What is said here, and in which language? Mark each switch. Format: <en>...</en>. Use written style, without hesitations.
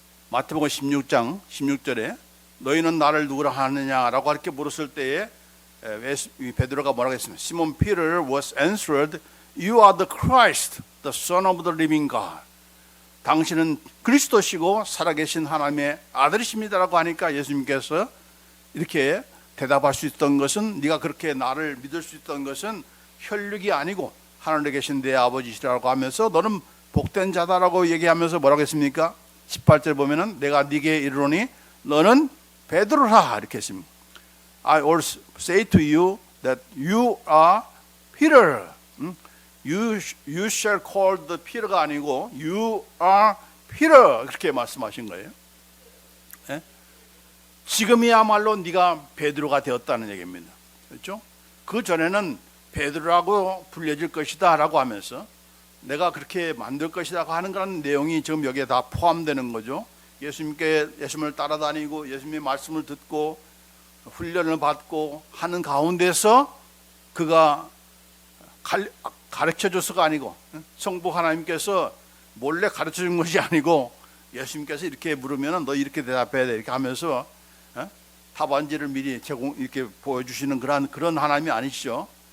<ko>마태복음 16장 16절에 너희는 나를 누구라 하느냐라고 이렇게 물었을 때에 베드로가 뭐라고 했습니까?</ko> <en>Simon Peter was answered, You are the Christ, the Son of the living God.</en> <ko>당신은 그리스도시고 살아계신 하나님의 아들이십니다라고 하니까 예수님께서 이렇게 대답할 수 있던 것은 네가 그렇게 나를 믿을 수 있던 것은 혈육이 아니고 하늘에 계신 내 아버지시라고 하면서 너는 복된 자다라고 얘기하면서 뭐라고 했습니까? 18절 보면은 내가 네게 이르노니 너는 베드로라 이렇게 했습니다.</ko> <en>I also say to you that you are Peter. You shall call the Peter</en> <ko>가 아니고</ko> <en>you are Peter</en> <ko>그렇게 말씀하신 거예요. 네? 지금이야말로 네가 베드로가 되었다는 얘기입니다. 그렇죠? 그 전에는 베드로라고 불려질 것이다라고 하면서 내가 그렇게 만들 것이라고 하는 그런 내용이 지금 여기에 다 포함되는 거죠. 예수님을 따라다니고 예수님의 말씀을 듣고 훈련을 받고 하는 가운데서 그가 가르쳐줘서가 아니고 성부 하나님께서 몰래 가르쳐준 것이 아니고 예수님께서 이렇게 물으면 너 이렇게 대답해야 돼 이렇게 하면서 답안지를 미리 이렇게 보여주시는 그런 하나님이 아니시죠.</ko>